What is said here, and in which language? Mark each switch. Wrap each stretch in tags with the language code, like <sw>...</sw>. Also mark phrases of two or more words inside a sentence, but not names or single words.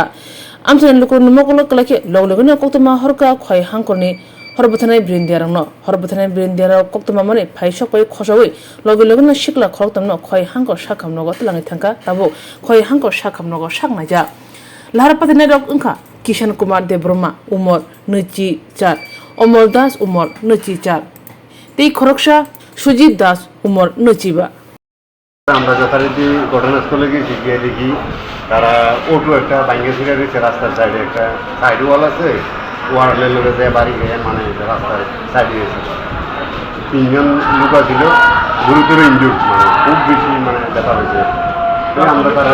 <trp>আমসায় লুকুর নমকল কলাকে লগলগনে কক্তমা হরকা খয় হাঙ্করনি হরবথানায় ব্রিন্দিয়ারং হরবথানায় ব্রিন্দিয়ার কক্তমা মানে ফাই সকাই খসাওই লগলগনে শিকলা খরতাম খয় হাঙ্কর সাকাম নগ তলাঙি থাকা তাবো খয় হাঙ্কর সাকাম নগ সাকনাইজা লাহার পাতিনাय রক ওंखा কিষান কুমার দেববর্মা উমর 94 অমর দাস উমর 94 তেই খরকসা সুজিত দাস উমর 95</trp> <bn>আমরা যথারীতি ঘটনাস্থলে গিয়ে গিয়ে দেখি তারা অটো একটা ভাঙ্গে ছিঁড়ে দিয়েছে রাস্তার সাইডে একটা সাইড ওয়াল আছে ওয়ালের লোকে যে বাড়ি গিয়ে মানে রাস্তার সাইডে গেছে 3 জন লোক ছিল গুরুতর ইনজুর মানে খুব বেশি মানে ব্যথা হয়েছে আমরা তারা</bn>